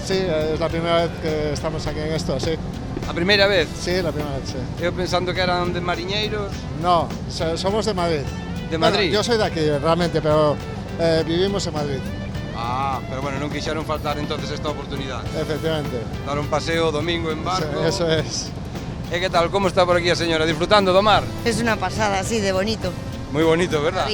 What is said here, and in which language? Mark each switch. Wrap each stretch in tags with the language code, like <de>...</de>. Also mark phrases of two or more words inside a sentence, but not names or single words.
<es>Sí, es la primera vez que estamos aquí en esto, sí.</es> <gl>A primeira vez?</gl> <es>Sí, la primera vez, sí.</es> <gl>Eu pensando que eran de mariñeiros.</gl> <es>No, somos de Madrid. ¿De Madrid? Bueno, yo soy de aquí, realmente, pero vivimos en Madrid. Ah,</es> <gl>pero bueno, non quixeron faltar entonces esta oportunidade.</gl> <es>Efectivamente.</es> <gl>Dar un paseo domingo en barco.</gl> <es>Sí, eso es.</es> <gl>E que tal, como está por aquí a señora? Disfrutando do mar?</gl> <es>Es una pasada, sí, de bonito. Muy bonito, ¿verdad?</es>